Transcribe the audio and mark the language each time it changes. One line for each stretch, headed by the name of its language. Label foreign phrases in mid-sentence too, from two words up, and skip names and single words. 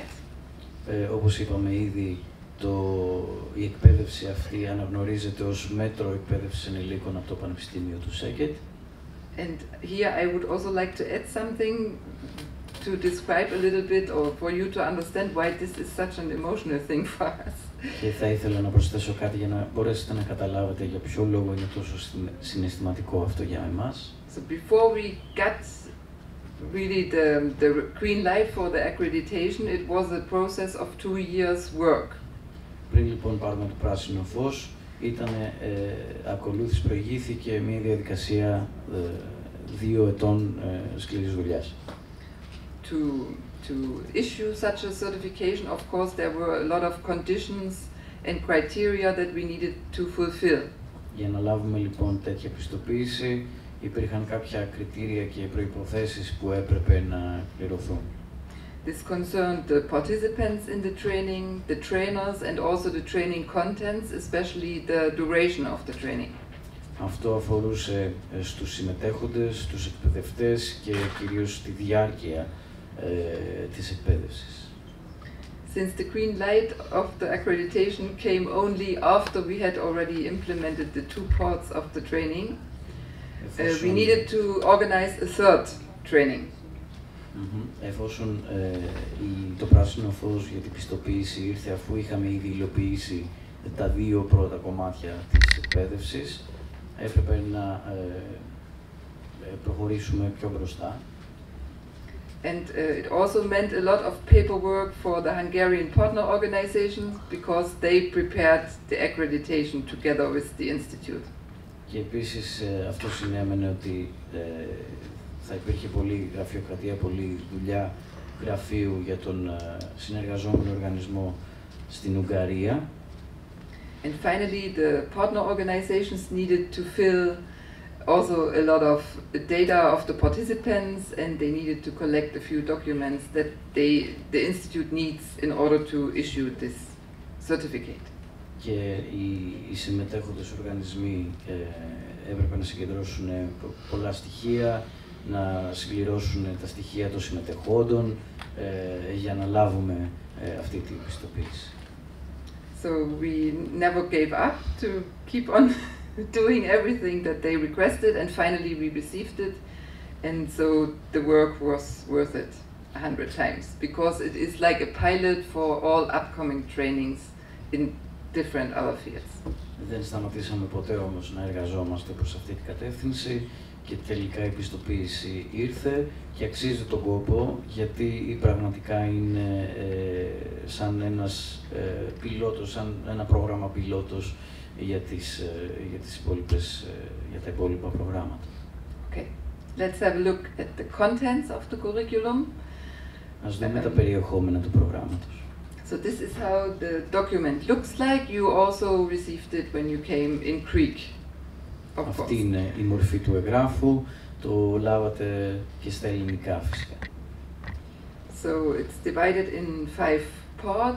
Greek: Όπως είπαμε ήδη, η εκπαίδευση αυτή αναγνωρίζεται ως μέτρο εκπαίδευσης ενηλίκων από το Πανεπιστήμιο του Szeged.
English: And here I would also like to add something to to describe a little bit, or for you to understand why this is such an emotional thing for us.
Greek: Και θα ήθελα να προσθέσω κάτι για να μπορέσετε να καταλάβετε για ποιο λόγο είναι τόσο συναισθηματικό αυτό για εμάς.
English: So before we got really the green light for the accreditation, it was a process of 2 years work.
Greek: Πριν λοιπόν πάρουμε το πράσινο φως, προηγήθηκε μια διαδικασία 2 ετών σκληρής δουλειάς.
English: To issue such a certification, of course, there were a lot of conditions and criteria that we needed to fulfill.
Greek: Για να λάβουμε λοιπόν τέτοια πιστοποίηση, υπήρχαν κάποια κριτήρια και προϋποθέσεις που έπρεπε να πληρωθούν.
English: This concerned the participants in the training, the trainers, and also the training contents, especially the duration of the training.
Greek: Αυτό αφορούσε στους συμμετέχοντες, στους εκπαιδευτές και κυρίως τη διάρκεια της εκπαίδευσης.
English: Since the green light of the accreditation came only after we had already implemented the 2 parts of the training, we needed to organize a third training.
Greek: Εφόσον το πράσινο φως για την πιστοποίηση ήρθε αφού είχαμε ήδη υλοποιήσει τα 2 πρώτα κομμάτια της εκπαίδευσης, έπρεπε να προχωρήσουμε πιο μπροστά.
English: And it also meant a lot of paperwork for the Hungarian partner organizations because they prepared the accreditation together with the institute.
Greek: Και επίσης αυτό συνέμενε ότι θα υπήρχε πολλή γραφειοκρατία, πολλή δουλειά γραφείου για τον συνεργαζόμενο οργανισμό στην Ουγγαρία.
English: And finally, the partner organizations needed to fill also a lot of data of the participants, and they needed to collect a few documents that the institute needs in order to issue this certificate.
Greek: Και οι συμμετέχοντες οργανισμοί έπρεπε να συγκεντρώσουν πολλά στοιχεία, να συμπληρώσουν τα στοιχεία των συμμετεχόντων για να λάβουμε αυτή την πιστοποίηση.
English: So we never gave up to keep on doing everything that they requested, and finally we received it, and so the work was worth it 100 times, because it is like a pilot for all upcoming trainings in different other fields.
Greek: Δεν σταματήσαμε ποτέ όμως να εργαζόμαστε προς αυτή την κατεύθυνση και τελικά η πιστοποίηση ήρθε και αξίζει τον κόπο, γιατί πραγματικά είναι σαν ένας πιλότος, σαν ένα πρόγραμμα πιλότος για τα υπόλοιπα προγράμματα.
English: Okay, let's have a look at the contents of the curriculum.
Greek: Ας δούμε τα περιεχόμενα του προγράμματος.
English: So this is how the document looks like. You also received it when you came in Greek.
Greek: Αυτή είναι η μορφή του εγγράφου. Το λάβατε και στα ελληνικά φυσικά.
English: So it's divided in 5 parts.